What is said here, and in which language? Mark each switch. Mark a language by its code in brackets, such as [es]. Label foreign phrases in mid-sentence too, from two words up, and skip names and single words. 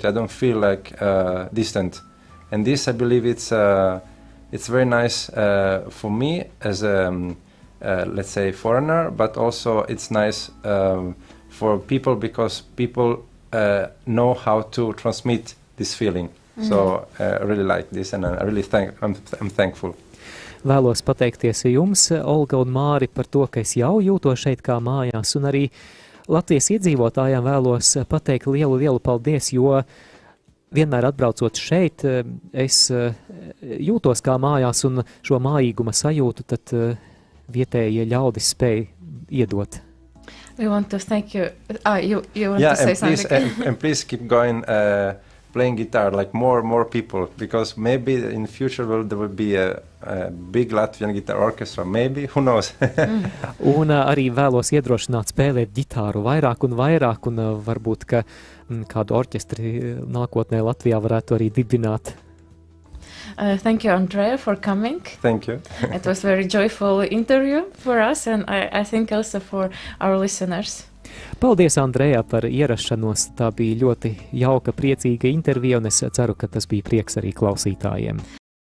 [en] I don't feel like distant. And this, I believe, it's very nice for me as a, let's say, foreigner, but also it's nice for people, because people know how to transmit this feeling. So I really like this, and I really I'm thankful. [lv] Vēlos pateikties jums, Olga un Māri, par to, ka es jau jūtos šeit kā mājās, un arī Latvijas iedzīvotājiem vēlos pateikt lielu paldies, jo vienmēr atbraucot šeit, es jūtos kā mājās, un šo mājīguma sajūtu tad vietējie ļaudis spēj iedot. [en] We want to thank you. You want to say something? And please keep going, playing guitar, like more people, because maybe in the future there will be a big Latvian guitar orchestra, maybe, who knows. [lv] Un arī vēlos iedrošināt spēlēt ģitāru vairāk un vairāk, un varbūt, ka kādu orķestri nākotnē Latvijā varētu arī dibināt. [en] Thank you, Andrea, for coming. Thank you. It was a very joyful interview for us, and I think also for our listeners. [lv] Paldies, Andrea, par ierašanos. Tā bija ļoti jauka, priecīga intervija, un es ceru, ka tas bija prieks arī klausītājiem.